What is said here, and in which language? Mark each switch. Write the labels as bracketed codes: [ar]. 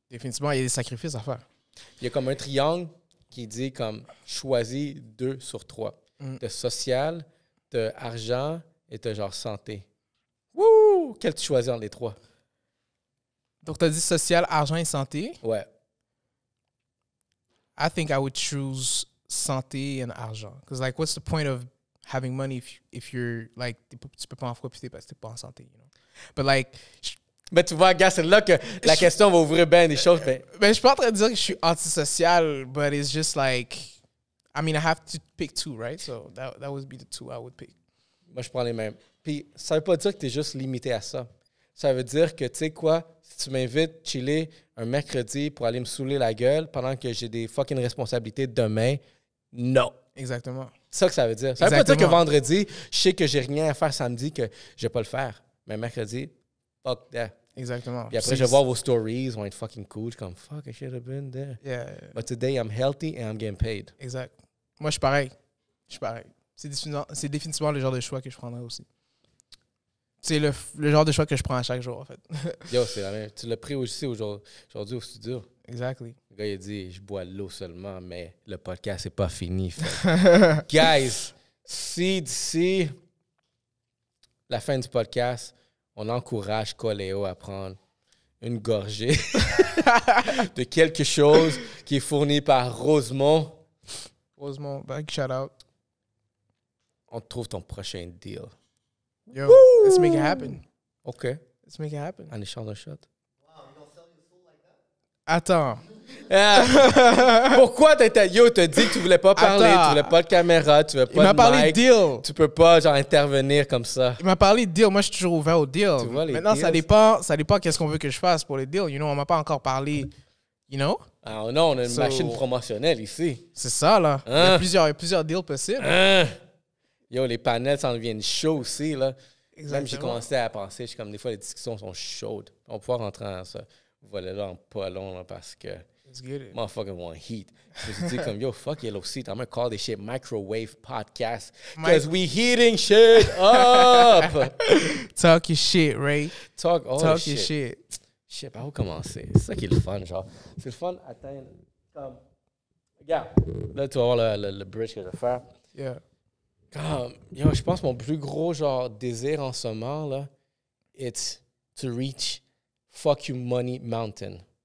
[fr] Définitivement, il y a des sacrifices à faire. Il y a comme un triangle qui dit, comme, choisis 2 sur 3. T'as social, t'as argent et t'as, genre, santé. Wouh! Quel tu choisis entre les 3? Donc, tu as dit social, argent et santé. Ouais. [en] I think I would choose santé and argent. Because, like, what's the point of having money if you're, like, [fr] tu peux pas en profiter parce que t'es pas en santé, [en] you know? But, like... [fr] Mais tu vois, gars, c'est là que la question va ouvrir bien des choses. Mais je suis pas en train de dire que je suis antisocial, [en] but it's just, like... I mean, I have to pick 2, right? So, that would be the 2 I would pick. [fr] Moi, je prends les mêmes. Puis, ça veut pas dire que tu es juste limité à ça. Ça veut dire que, tu sais quoi, si tu m'invites chiller un mercredi pour aller me saouler la gueule pendant que j'ai des fucking responsabilités demain, non. Exactement. C'est ça que ça veut dire. Ça veut pas dire que vendredi, je sais que j'ai rien à faire samedi, que je vais pas le faire. Mais mercredi, fuck that. Exactement. Puis après, je vais voir vos stories, vont être fucking cool. Je suis comme, [en] fuck, I should have been there. Yeah. But today, I'm healthy and I'm getting paid. [fr] Exact. Moi, je suis pareil. C'est définitivement le genre de choix que je prendrais aussi. C'est le genre de choix que je prends à chaque jour, en fait. Yo, c'est la même. Tu l'as pris aussi aujourd'hui au studio. [en] Exactly. [fr] Le gars, il a dit, je bois l'eau seulement, mais le podcast n'est pas fini. Guys, si d'ici la fin du podcast, on encourage Coléo à prendre une gorgée de quelque chose qui est fourni par Rosemont. [en] Rosemont, big shout out. [fr] On te trouve ton prochain deal. [en] Yo, let's make it happen. OK. Let's make it happen. [fr] En échange d'un shot. [en] Wow, you don't sell your soul like that? [fr] Attends. Pourquoi t'as dit que tu voulais pas parler, tu voulais pas de caméra, tu veux pas de mic. Il m'a parlé de deal. Tu peux pas, genre, intervenir comme ça. Il m'a parlé de deal. Moi, je suis toujours ouvert au deal. Tu vois, les Maintenant, deals, ça dépend qu'est-ce qu'on veut que je fasse pour les deals. [en] You know, [fr] on m'a pas encore parlé. [en] You know? [fr] Ah non, on a une machine promotionnelle ici. C'est ça, là. Hein? Il y a plusieurs deals possibles. Yo, les panels s'en deviennent chauds aussi, là. Exactement. Même j'ai commencé à penser, je suis comme des fois, les discussions sont chaudes. On va pouvoir rentrer dans ça. Voilà, en pas long, là, parce que [en] Let's get it. motherfucker want heat. [fr] Je me suis dit comme, [en] yo, fuck Yellow Seat. I'm gonna call this shit Microwave Podcast. Because we heating shit up. Talk your shit, Ray. Talk all Talk the your shit. shit. [fr] Shit, par où commencer? C'est ça qui est le fun, genre. C'est le fun atteindre comme... Regarde, là, tu vas voir le bridge que je vais faire. [en] Yeah. [fr] Comme, yo, je pense que mon plus gros, genre, désir en ce moment, là, [en] it's to reach Fuck You Money Mountain.